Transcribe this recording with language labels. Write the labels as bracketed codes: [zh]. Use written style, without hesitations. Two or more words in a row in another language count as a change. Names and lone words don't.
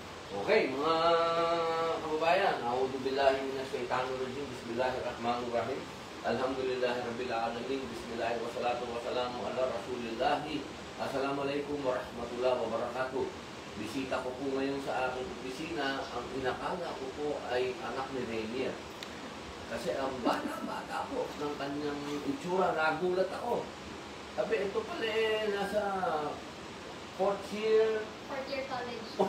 [tl] Okay, mga kababayan, [ar] أعوذ بالله من الشيطان الرجيم، بسم الله الرحمن الرحيم. الحمد لله رب العالمين، بسم الله والصلاة والسلام على رسول الله. السلام عليكم ورحمة الله وبركاته. [tl] Bisita ko po ngayon sa aking opisina. Ang inakala ko po ay anak ni Rainier. Kasi ang bata-bata po ng kanyang itsura, nagulat ako. Sabi, ito pala nasa 4th year college.